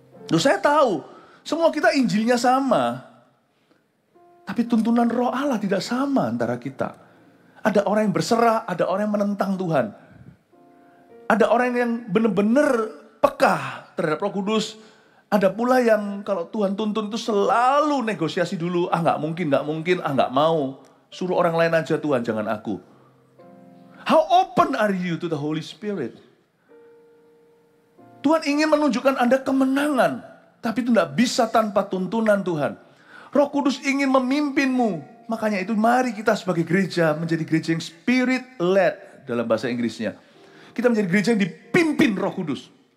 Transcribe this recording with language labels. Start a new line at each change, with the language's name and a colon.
Indonesian: Loh, saya tahu semua kita Injilnya sama, tapi tuntunan Roh Allah tidak sama antara kita. Ada orang yang berserah, ada orang yang menentang Tuhan. Ada orang yang benar-benar peka terhadap Roh Kudus. Ada pula yang kalau Tuhan tuntun itu selalu negosiasi dulu. Nggak mungkin, nggak mau. Suruh orang lain aja Tuhan, jangan aku.
English: How open are you to the Holy Spirit?
Indonesian: Tuhan ingin menunjukkan Anda kemenangan. Tapi itu nggak bisa tanpa tuntunan Tuhan. Roh Kudus ingin memimpinmu. Makanya itu mari kita sebagai gereja menjadi gereja yang spirit-led dalam bahasa Inggrisnya. Kita menjadi gereja yang dipimpin Roh Kudus.